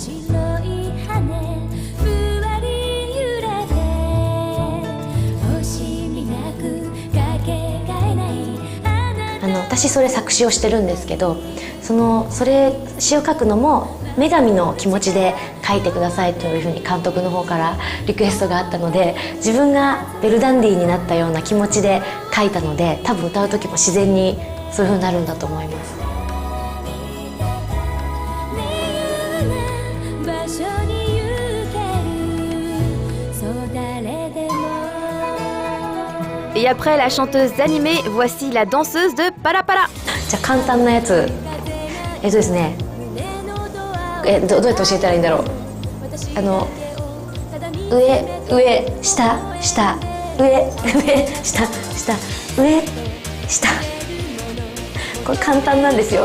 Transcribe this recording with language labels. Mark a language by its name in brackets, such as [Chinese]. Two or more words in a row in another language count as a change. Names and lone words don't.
[Japanese] 私それ作詞をしてるんですけど、それ詩を書くのも女神の気持ちで書いてくださいというふうに監督の方からリクエストがあったので、自分がベルダンディーになったような気持ちで書いたので、多分歌う時も自然にそういうふうになるんだと思います。 [French] Et après la chanteuse d'animé, voici la danseuse de Pala Pala. [Japanese] じゃあ簡単なやつ、ですね、どうやって教えたらいいんだろう。上下下上下下上下、これ簡単なんですよ。